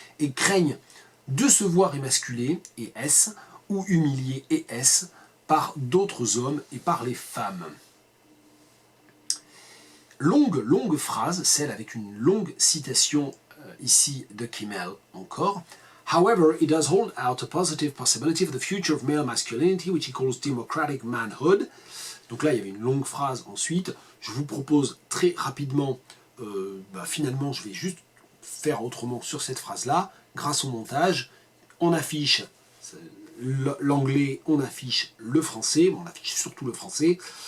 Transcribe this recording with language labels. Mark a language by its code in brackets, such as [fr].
[fr] Et craignent de se voir émasculés, et S, ou humiliés, et S, par d'autres hommes et par les femmes. Longue phrase, celle avec une longue citation ici de Kimmel encore. [en] However, it does hold out a positive possibility for the future of male masculinity, which he calls democratic manhood. [fr] Donc là, il y avait une longue phrase ensuite. Je vous propose très rapidement, finalement, je vais juste faire autrement sur cette phrase-là. Grâce au montage, on affiche l'anglais, on affiche le français, on affiche surtout le français.